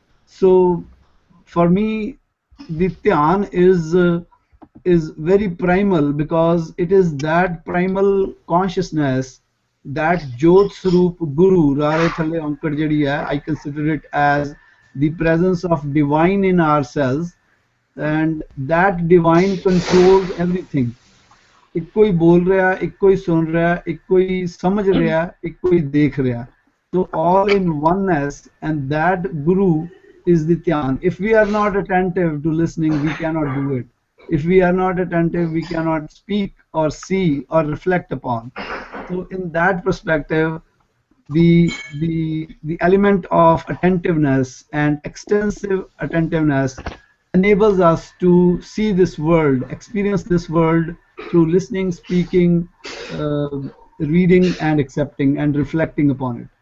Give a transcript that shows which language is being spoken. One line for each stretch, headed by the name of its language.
English: So for me, the dhyan is very primal, because it is that primal consciousness, that Jot Swaroop Guru,
Punjabi: Rare Thale Ankar jehdi hai,
English: I consider it as the presence of divine in ourselves, and that divine controls everything.
Hindi: एक कोई बोल रहा है, एक कोई सुन रहा है, एक कोई समझ रहा है, एक कोई देख रहा है.
English: So all in oneness, and that Guru is the dhyan. If we are not attentive to listening, we cannot do it. If we are not attentive, we cannot speak or see or reflect upon. So in that perspective, the element of attentiveness and extensive attentiveness enables us to see this world, experience this world through listening, speaking, uh, reading, and accepting and reflecting upon it.